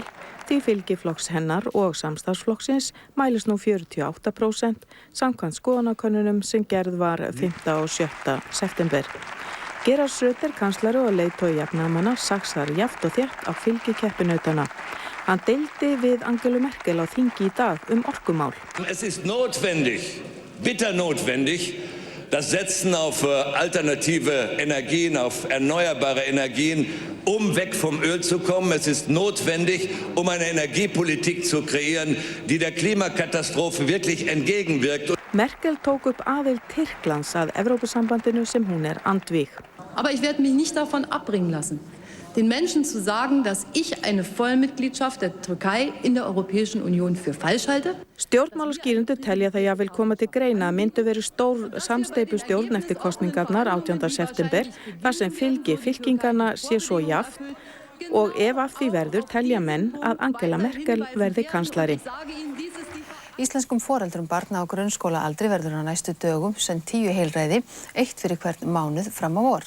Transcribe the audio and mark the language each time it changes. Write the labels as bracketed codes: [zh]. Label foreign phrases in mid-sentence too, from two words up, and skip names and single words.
[is] Því fylgi flokks hennar og samstarfsflokksins mælist nú 48% samkvæmt skoðanakönnunum sem gerð var 5. og 7. september. Gerhard Schröder kanslari og leiðtogi jafnaðarmanna saxar jafnt og þétt á fylgi keppinautana. Hann deildi við Angelu Merkel á þingi í dag orkumál. [de] Es ist notwendig, bitter notwendig, das Setzen auf alternative Energien, auf erneuerbare Energien, weg vom Öl zu kommen. Es ist notwendig, eine Energiepolitik zu kreieren, die der Klimakatastrophe wirklich entgegenwirkt. [is] Merkel tók upp aðild Tyrklands að Evrópusambandinu sem hún andvíg. [de] Aber ich werde mich nicht davon abbringen lassen, den Menschen zu sagen, dass ich eine Vollmitgliedschaft der Türkei in der Europäischen Union für falsch halte. [is] Stjórnmálaskýrendur telja það jafnvel koma til greina að myndu verið stór samsteypustjórn eftir kosningarnar 18. september þar sem fylgi fylkingarna sé svo jafnt og ef af því verður telja menn að Angela Merkel verði kanslari. Íslenskum foreldrum barna á grunnskólaaldri verður á næstu dögum send 10 heilræði, 1 fyrir hvern mánuð fram á vor.